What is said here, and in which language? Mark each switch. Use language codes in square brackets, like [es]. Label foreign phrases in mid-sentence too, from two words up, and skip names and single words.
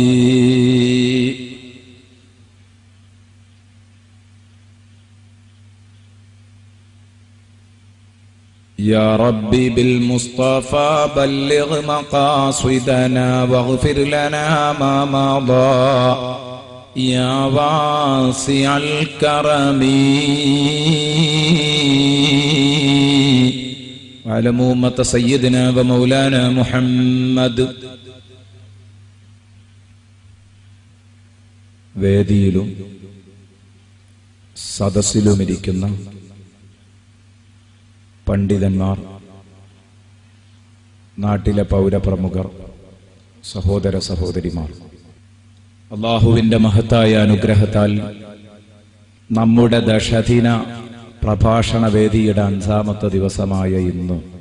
[ar] يا ربي بالمصطفى بلغ مقاصدنا واغفر لنا ما مضى يا واسع الكرم وعلموا أمة سيدنا ومولانا محمد. [ml] വേദിയിലും സദസ്സിലുമിരിക്കുന്ന പണ്ഡിതന്മാർ, നാട്ടിലെ പൗരപ്രമുഖർ, സഹോദര സഹോദരിമാർ, അല്ലാഹുവിൻ്റെ മഹത്തായ അനുഗ്രഹത്താൽ നമ്മുടെ ദശദിന പ്രഭാഷണ വേദിയുടെ 5ാമത്തെ ദിവസമായ ഇന്ന്